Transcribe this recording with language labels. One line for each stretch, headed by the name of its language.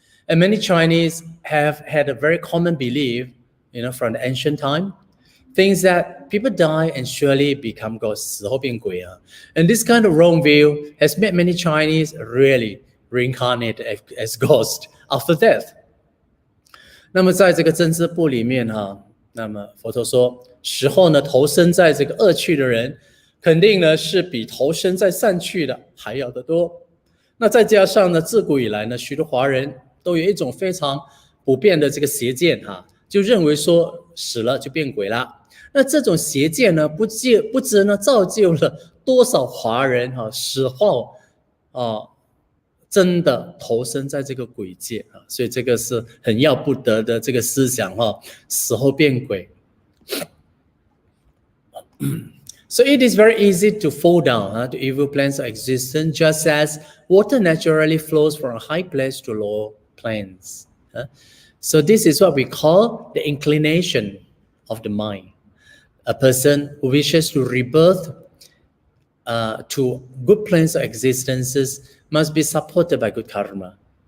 English: And many Chinese have had a very common belief, from the ancient time, things that people die and surely become ghosts. And this kind of wrong view has made many Chinese really reincarnate as ghosts after death.
Chinese: 那么在这个真知部里面那么佛陀说，死后呢投身在这个恶趣的人，肯定呢是比投身在善趣的还要的多。那再加上呢，自古以来呢，许多华人都有一种非常普遍的这个邪见就认为说死了就变鬼了。那这种邪见呢，不知呢造就了多少华人死后真的投身在这个鬼界所以这个是很要不得的这个思想死后变鬼。
English: So it is very easy to fall down to evil planes of existence, just as water naturally flows from a high place to low planes. So this is what we call the inclination of the mind. A person who wishes to rebirth to good planes of existences must be supported by good karma.